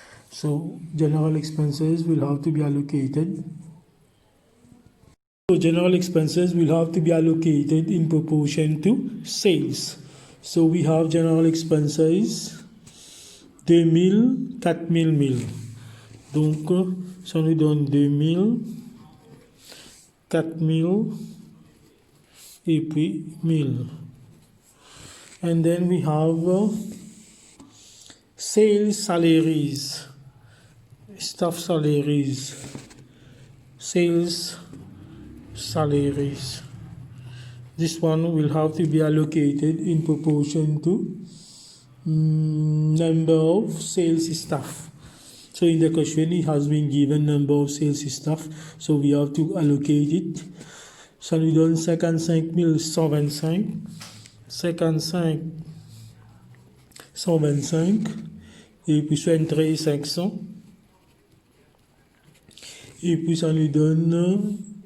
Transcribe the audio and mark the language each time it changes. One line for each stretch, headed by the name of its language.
English: So general expenses will have to be allocated. So general expenses will have to be allocated in proportion to sales. So we have general expenses 2,000, 4,000, 1,000.
French: Donc, ça nous donne 2,000, 4,000 et puis 1,000.
English: And then we have sales salaries, staff salaries, sales salaries. This one will have to be allocated in proportion to number of sales staff. So in the question it has been given number of sales staff, so we have to allocate it.
French: Ça nous donne 55 125, 55 125 et puis 73 500 et puis ça nous donne.